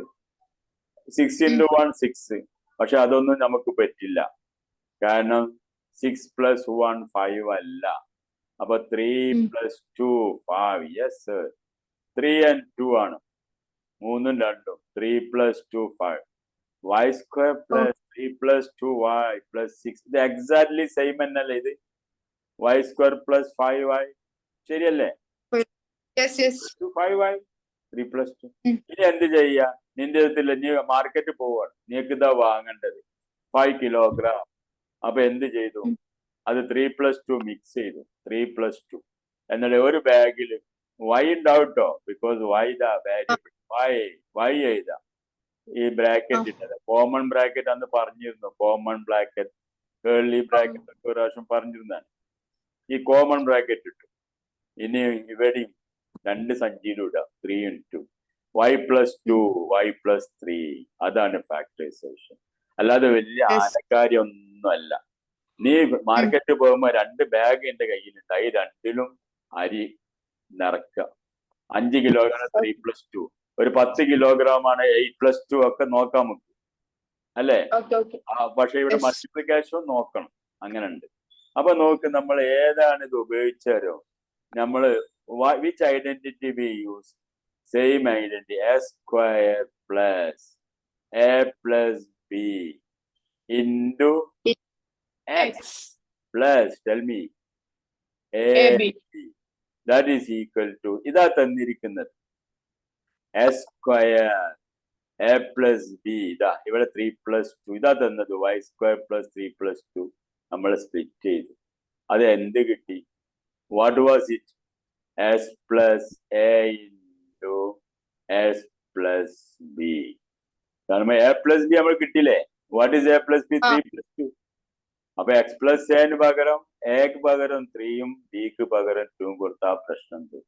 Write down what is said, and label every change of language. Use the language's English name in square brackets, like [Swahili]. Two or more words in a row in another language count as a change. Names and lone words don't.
[Malayalam] 6 into 1 6. പക്ഷെ അതൊന്നും നമുക്ക് പറ്റില്ല. കാരണം 6 plus 1 5 അല്ല. അപ്പൊ 3 plus 2 5. [English] yes sir. [Malayalam] 3 and 2 ആണ്. 3ഉം 2ഉം. [English] 3 plus 2 5. y square plus 3 plus 2y plus 6. ഇത് exactly same [Malayalam] എന്നല്ലേ ഇത്? [English] y square plus 5y. [Malayalam] ശരിയല്ലേ? 5y 3 plus 2. ഇനി എന്ത് ചെയ്യാ? നിന്റെ അടുത്തില്ല, നീ മാർക്കറ്റ് പോവാണ്. നീക്ക് ഇതാ വാങ്ങേണ്ടത് 5 kilogram. അപ്പൊ എന്ത് ചെയ്തു? അത് 3 plus 2 മിക്സ് ചെയ്തു. 3 plus 2 എന്നിട്ട് ഒരു ബാഗിൽ y ഉണ്ടാവട്ടോ. ബിക്കോസ് y ദാ വാരിയബിൾ y എഴുതാ. ഈ ബ്രാക്കറ്റ് ഇട്ടത് [English] common bracket [Malayalam] അന്ന് പറഞ്ഞിരുന്നു. [English] common bracket curly bracket [Malayalam] ഒക്കെ ഒരു പ്രാവശ്യം പറഞ്ഞിരുന്നാണ്. ഈ [English] common bracket [Malayalam] ഇട്ടു. ഇനി ഇവിടെയും 2 സഞ്ചിയിലും ഇടാം. [English] 3 into y plus 2 y plus 3. [Malayalam] അതാണ് ഫാക്ടറൈസേഷൻ. അല്ലാതെ വലിയ ആനക്കാര്യം ഒന്നുമല്ല. നീ മാർക്കറ്റ് പോകുമ്പോ 2 ബാഗ് എന്റെ കയ്യിലുണ്ട്. ഈ 2ലും അരി നിറക്കുക. 5 കിലോഗ്രാം 3 plus 2. ഒരു 10 kilogram ആണ് 8 plus 2 ഒക്കെ നോക്കാൻ നമുക്ക് അല്ലേ? പക്ഷെ ഇവിടെ മൾട്ടിപ്ലിക്കേഷൻ നോക്കണം. അങ്ങനെ ഉണ്ട്. അപ്പൊ നോക്ക്, നമ്മൾ ഏതാണ് ഇത് ഉപയോഗിച്ചാലോ നമ്മള് [English] which identity we use? Same identity. S square plus a plus b into x plus, tell me, ab. That is equal to, [Malayalam] ഇതാ തന്നിരിക്കുന്നത് [English] s square a plus b. [Malayalam] ഇതാ ഇവിടെ [English] 3 plus 2. [Malayalam] ഇതാ തന്നത് [English] y square plus 3 plus 2. [Malayalam] നമ്മൾ സ്പ്ലിറ്റ് ചെയ്തു. അത് എന്ത് കിട്ടി? [English] what was it? s plus a into s plus b. കാരണം a plus b [Malayalam] നമ്മൾ കിട്ടിയില്ലേ? [English] what is a plus b? 3+2. [Malayalam] അപ്പൊ [English] x plus [Malayalam] എന് പകരം എക്ക് പകരം 3യും ബിക്ക് പകരം 2യും കൊടുത്താൽ പ്രശ്നം തീരും.